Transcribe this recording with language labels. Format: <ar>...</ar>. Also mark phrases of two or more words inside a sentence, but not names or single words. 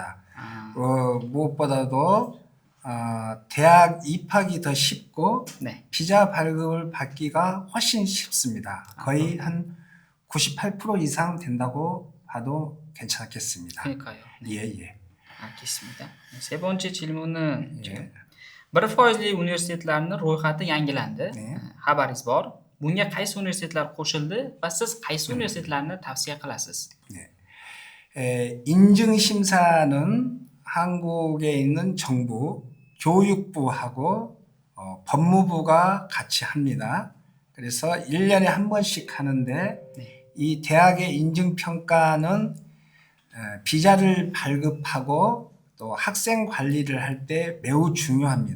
<ko>무엇보다도 대학 입학이 더 쉽고 비자 발급을 받기가 훨씬 쉽습니다. 거의 한 98% 이상 된다고 봐도 괜찮겠습니다. 그러니까요. 알겠습니다. 세 번째 질문은</ko> <uz>1%lik universitetlarning ro'yxati yangilandi. Xabaringiz bor. Bunga qaysi universitetlar qo'shildi va siz qaysi universitetlarni tavsiya qilasiz?</uz> <ko>인증 심사는 한국에 있는 정부, 교육부하고 법무부가 같이 합니다. 그래서 1년에 한 번씩 하는데 이 대학의 인증 평가는 비자를 발급하고 또 학생 관리를 할 때 매우 중요합니다.</ko>